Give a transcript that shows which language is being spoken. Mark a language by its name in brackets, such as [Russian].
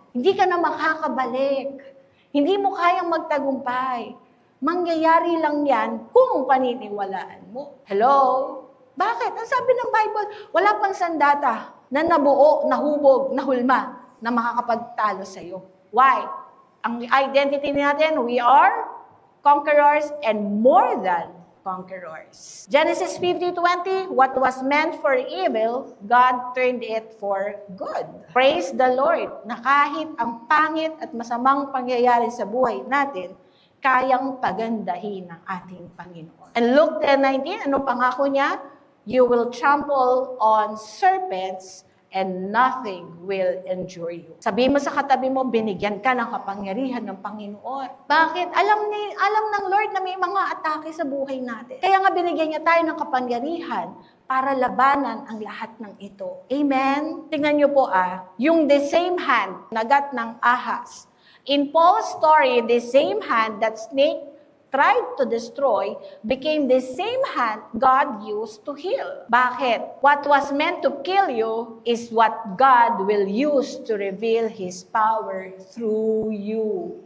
[Filipino] Hindi ka na makakabalik. Hindi mo kayang magtagumpay. Mangyayari lang yan kung paniniwalaan mo. Hello? Bakit? Ang sabi ng Bible, wala pang sandata na nabuo, nahubog, nahulma na makakapagtalo sa iyo. [English] Why? [Filipino] Ang identity natin, [English] we are conquerors and more than conquerors. Genesis 50:20, what was meant for evil, God turned it for good. Praise the Lord [Filipino] na kahit ang pangit at masamang pangyayari sa buhay natin, kayang pagandahin ng ating Panginoon. And Luke 10:19, ano pangako niya? [English] You will trample on serpents and nothing will injure you. [Filipino] Sabi mo sa katabi mo, binigyan ka ng kapangyarihan ng Panginoon. Bakit? Alam ng Lord na may mga atake sa buhay natin. Kaya nga binigyan niya tayo ng kapangyarihan para labanan ang lahat ng ito. Amen? Tingnan niyo po yung [English] the same hand, [Filipino] nagat ng ahas. [English] In Paul's story, the same hand that snake tried to destroy became the same hand God used to heal. [Filipino] Bakit? [English] What was meant to kill you is what God will use to reveal His power through you.